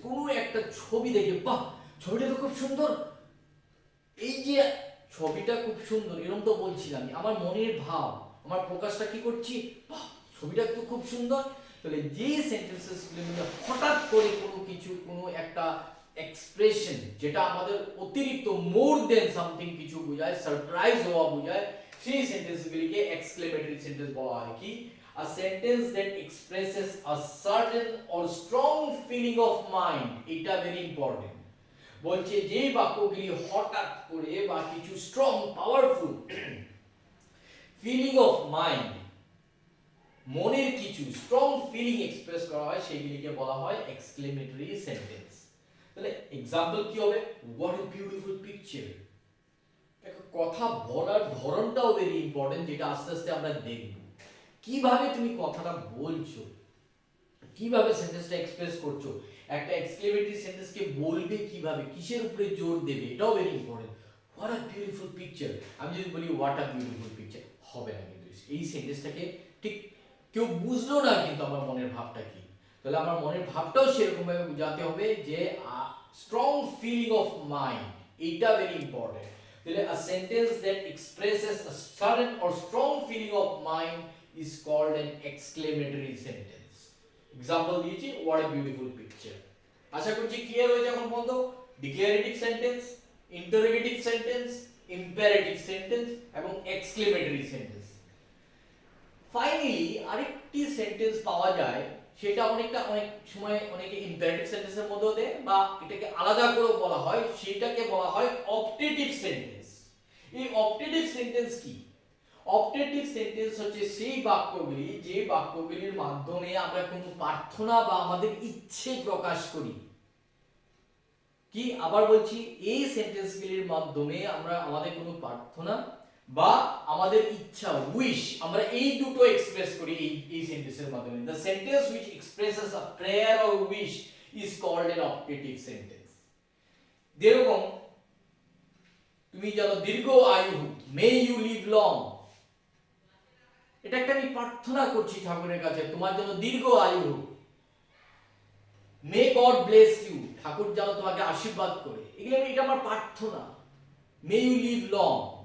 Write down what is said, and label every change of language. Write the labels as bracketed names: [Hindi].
[Bangla] কোনো একটা ছবি দেখে, বাহ ছবিটা তো খুব সুন্দর, এই যে ছবিটা খুব সুন্দর, এরকম তো বলছিলাম, আমার মনের ভাব, আমার প্রকাশটা কি করছি, বাহ ছবিটা তো খুব সুন্দর। তাহলে যে সেন্টেন্সেসগুলির মধ্যে হঠাৎ করে কোনো কিছু, কোনো একটা এক্সপ্রেশন যেটা আমাদের অতিরিক্ত [English] more than something [Bangla] কিছু বোঝায়, সারপ্রাইজ হওয়া বোঝায়, সেই সেন্টেন্সগুলিকে এক্সক্লেমেটরি সেন্টেন্স বলা হয়। কি? [English] A sentence that expresses a certain or strong feeling of mind, এটা very important। [Bangla] বলছে যে বাক্যগুলি হঠাৎ করে বা কিছু strong powerful feeling of mind, মনের কিছু স্ট্রং ফিলিং এক্সপ্রেস করা হয়, সেগুলিকে বলা হয় এক্সক্লেমেটরি সেন্টেন্স। তাহলে এক্সাম্পল কি হবে? [English] What a beautiful picture. [Bangla] দেখো কথা বলার ধরনটাও ভেরি ইম্পর্টেন্ট, যেটা আস্তে আস্তে আমরা দেখব। কিভাবে তুমি কথাটা বলছো, কিভাবে সেন্টেন্সটা এক্সপ্রেস করছো, একটা এক্সক্লেমেটরি সেন্টেন্সকে বলবে কিভাবে, কিসের উপরে জোর দেবে, এটাও very important. [English] what a beautiful picture, [Bangla] আমি যদি বলি হোয়াট আ বিউটিফুল পিকচার, হবে না কিন্তু এই সেন্টেন্সটাকে ঠিক কেউ বুঝলো না কিন্তু আমার মনের ভাবটা কি। তাহলে আমার মনের ভাবটাও সেরকম ভাবে বোঝাতে হবে যে স্ট্রং ফিলিং অফ মাইন্ড, এইটা ভেরি ইম্পর্টেন্ট। তাহলে [English] a sentence that expresses a sudden or strong feeling of mind is called an exclamatory sentence. [Bangla] Example দিয়েছি [English] what a beautiful picture। [Bangla] আশা করছি ক্লিয়ার হয়েছে এখন পর্যন্ত। Declarative sentence, interrogative sentence, imperative sentence এবং exclamatory sentence. Finally আরেকটি sentence পাওয়া যায়, সেটা অনেক সময় অনেকে ইম্পারেটিভ সেন্টেন্সের মধ্যে দেয় বা এটাকে আলাদা করে বলা হয়, সেটাকে বলা হয় অপটেটিভ সেন্টেন্স। এই অপটেটিভ সেন্টেন্স কি? অপটেটিভ সেন্টেন্স হচ্ছে সেই বাক্যগুলি যে বাক্যগুলির মাধ্যমে আমরা কোনো প্রার্থনা বা আমাদের ইচ্ছে প্রকাশ করি। কি? আবার বলছি, এই সেন্টেন্সগুলির মাধ্যমে আমরা আমাদের কোনো প্রার্থনা বা আমাদের ইচ্ছা, উইশ, আমরা এই দুটো এক্সপ্রেস করি এই সেন্টেন্সের মাধ্যমে। [English] The sentence which expresses a prayer or wish is called an optative sentence। [Bangla] যেরকম তুমি জানো দীর্ঘ আয়ু, [English] may you live long, [Bangla] এটা একটা আমি প্রার্থনা করছি ঠাকুরের কাছে তোমার জন্য দীর্ঘ আয়ু হোক। [English] may God bless you, [Bangla] ঠাকুর যেন তোমাকে আশীর্বাদ করে, এগুলো এটা আমার প্রার্থনা। [English] may you live long।